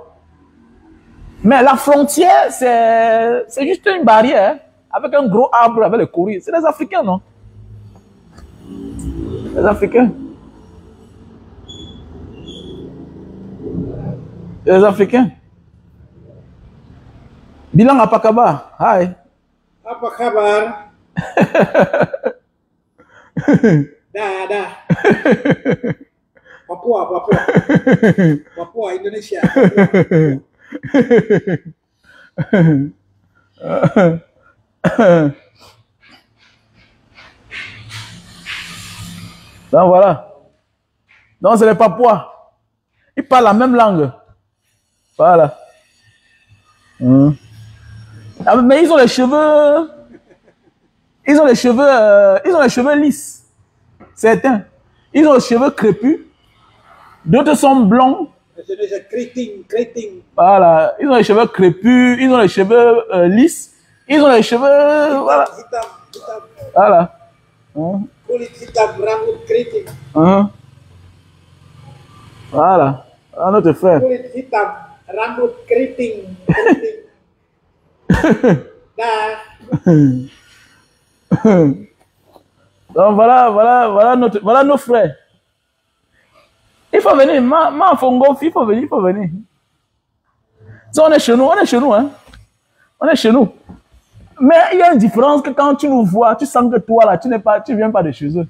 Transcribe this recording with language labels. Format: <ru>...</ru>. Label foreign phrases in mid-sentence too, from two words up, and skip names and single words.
<fr>Mais la frontière, c'est juste une barrière avec un gros arbre avec les courriers. C'est les Africains, non? Les Africains. Les Africains.</fr> <id>Bilang apa kabar? Hai. Apa kabar? Dah. Papua. Papua, Indonesia.</id> <fr>Donc voilà. Donc c'est les Papouas. Ils parlent la même langue. Voilà. Mais ils ont les cheveux. Ils ont les cheveux lisses. Certains. Ils ont les cheveux crépus. D'autres sont blonds.</fr> <id>Indonesia keriting.</id> <fr>Voilà. Ils ont les cheveux crépus. Ils ont les cheveux lisses. Ils ont les cheveux. Voilà.</fr> <id>Hitam.</id> <fr>Voilà.</fr> <id>Kulit hitam, rambut keriting.</id> <fr>Voilà. Un autre frère.</fr> <id>Kulit hitam, rambut keriting. Dah.</id> <fr>Donc voilà nos frères. Il faut venir, ma Fongofi, il faut venir. Si on est chez nous, hein. On est chez nous. Mais il y a une différence que quand tu nous vois, tu sens que toi là, tu viens pas de chez eux.</fr>